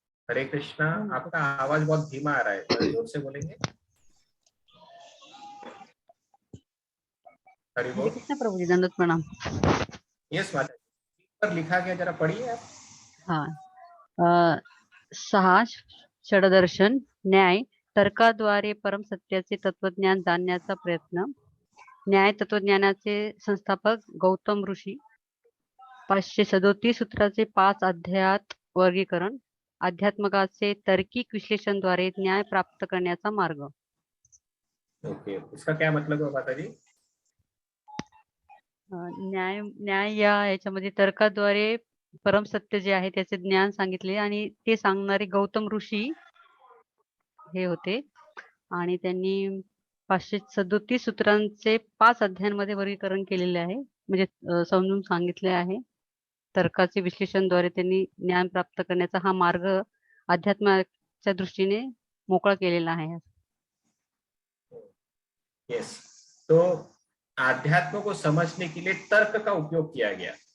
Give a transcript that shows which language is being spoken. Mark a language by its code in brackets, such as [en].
[hi] हरे कृष्णा। आपका आवाज बहुत धीमा आ रहा है, जोर से बोलेंगे। हरि बोल। प्रभु जी, दंडवत प्रणाम। यस माता जी, पर लिखा गया जरा पढ़िए आप। [mr] हाँ, सहा षडदर्शन न्याय तर्काद्वारे परम सत्याचे तत्वज्ञान जाणण्याचा प्रयत्न। न्याय तत्वज्ञानाचे संस्थापक गौतम ऋषी। 537 सूत्राचे 5 अध्यायात वर्गीकरण। अध्यात्मकाचे तार्किक विश्लेषणद्वारे न्याय प्राप्त करण्याचा मार्ग। [hi] ओके, इसका क्या मतलब है माता जी? [mr] न्याय याच्यामध्ये तर्काद्वारे परम सत्य जे आहे त्याचे ज्ञान सांगितले, आणि ते सांगणारे गौतम ऋषी हे होते, आणि त्यांनी 537 सूत्रांचे 5 अध्यायांमध्ये वर्गीकरण केलेले आहे, म्हणजे समजून सांगितले आहे। तर्काचे विश्लेषणद्वारे त्यांनी ज्ञान प्राप्त करण्याचा हा मार्ग अध्यात्माच्या दृष्टीने मोकळा केलेला आहे। [hi] यस, तो आध्यात्म को समझने के लिए तर्क का उपयोग किया गया।